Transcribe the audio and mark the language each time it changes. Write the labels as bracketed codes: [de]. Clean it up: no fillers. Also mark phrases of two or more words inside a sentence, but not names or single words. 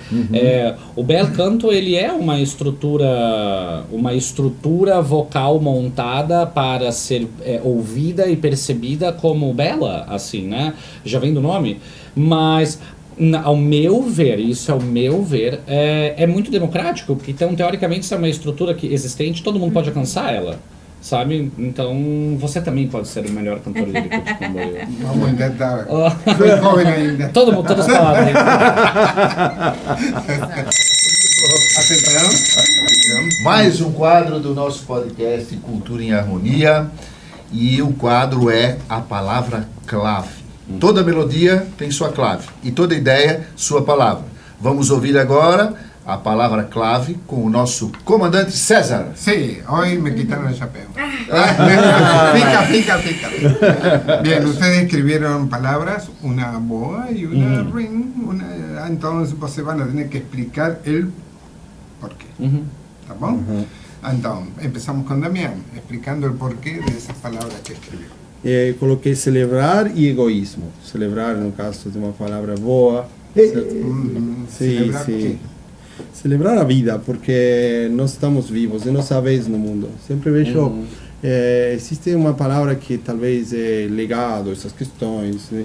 [pt] O bel canto, ele é uma estrutura vocal montada para ser ouvida e percebida como bela, assim, né? Já vem do nome, mas... Ao meu ver, é muito democrático, porque então, teoricamente, se é uma estrutura existente, todo mundo pode alcançar ela, sabe? Então, você também pode ser o melhor cantor lírico de Camboriú. [es] Vamos intentar. Soy joven ainda. [pt] Todas as palavras. Atenção. Mais um quadro do nosso podcast Cultura em Harmonia. E o quadro é a palavra clave. Toda melodia tem sua clave e toda ideia sua palavra. Vamos ouvir agora a palavra clave com o nosso comandante César. [es] Sí, hoy me quitaron el chapéu. Pica. Bien, ustedes escribieron palabras, una boa y una ring. Entonces vocês van a tener que explicar el porqué. [pt] ¿Tá bom? [es] Entonces, empezamos con Damián, explicando el porqué de esas palabras que escribió. [pt] Coloquei celebrar e egoísmo. Celebrar, no caso, de uma palavra boa. Certo? Celebrar sim. quê? Celebrar a vida, porque nós estamos vivos, é nossa vez no mundo. Sempre vejo, existe uma palavra que talvez é legado, essas questões, né?